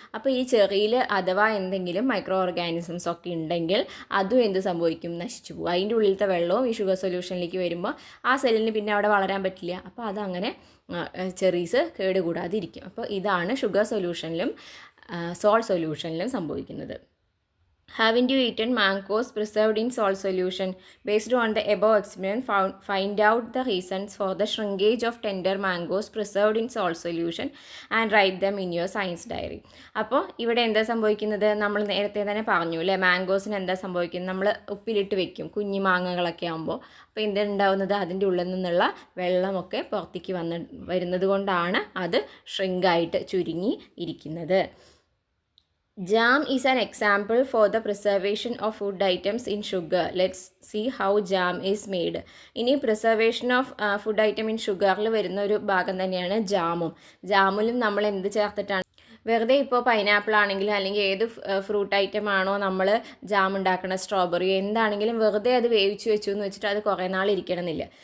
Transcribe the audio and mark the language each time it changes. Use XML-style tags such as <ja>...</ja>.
<ml>അപ്പോൾ ഈ ചെറിയിൽ അഥവാ എന്തെങ്കിലും മൈക്രോ ഓർഗാനിസംസ് ഒക്കെ ഉണ്ടെങ്കിൽ അതും എന്ത് സംഭവിക്കും, നശിച്ചു പോകും. അതിൻ്റെ ഉള്ളിലത്തെ വെള്ളവും ഈ ഷുഗർ സൊല്യൂഷനിലേക്ക് വരുമ്പോൾ ആ സെല്ലിന് പിന്നെ അവിടെ വളരാൻ പറ്റില്ല. അപ്പോൾ അതങ്ങനെ ചെറീസ് കേടുകൂടാതിരിക്കും. അപ്പോൾ ഇതാണ് ഷുഗർ സൊല്യൂഷനിലും സോൾട്ട് സൊല്യൂഷനിലും സംഭവിക്കുന്നത്.</ml> <en>Haven't you eaten mangoes preserved in salt solution? Based on the above experiment, find out the reasons for the shrinkage of tender mangoes preserved in salt solution and write them in your science diary.</en> <ml>അപ്പോൾ ഇവിടെ എന്താ സംഭവിക്കുന്നത്, നമ്മൾ നേരത്തെ തന്നെ പറഞ്ഞു അല്ലേ, മാംഗോസിന് എന്താ സംഭവിക്കുന്നത്, നമ്മൾ ഉപ്പിലിട്ട് വെക്കും കുഞ്ഞു മാങ്ങകളൊക്കെ ആകുമ്പോൾ. അപ്പോൾ എന്തുണ്ടാവുന്നത്, അതിൻ്റെ ഉള്ളിൽ നിന്നുള്ള വെള്ളമൊക്കെ പുറത്തേക്ക് വരുന്നത് കൊണ്ടാണ് അത് ഷ്രിങ്കായിട്ട് ചുരുങ്ങി ഇരിക്കുന്നത്.</ml> <en>Jam is an example for the preservation of food items in sugar. Let's see how jam is made.</en> <ml>ഇനി</ml> <en>preservation of food item in sugar</en> <ml>ൽ വരുന്ന ഒരു ഭാഗം തന്നെയാണ് ജാമിലും നമ്മൾ എന്ത് ചേർത്തിട്ടാണ്, വെറുതെ ഇപ്പോൾ പൈനാപ്പിൾ ആണെങ്കിലും അല്ലെങ്കിൽ ഏത് ഫ്രൂട്ട് ഐറ്റം ആണോ നമ്മൾ ജാം ഉണ്ടാക്കുന്ന, സ്ട്രോബെറി എന്താണെങ്കിലും വെറുതെ അത് വേവിച്ച് വെച്ചു എന്ന് വെച്ചിട്ട് അത് കുറേ നാൾ ഇരിക്കണമെന്നില്ല.</ml>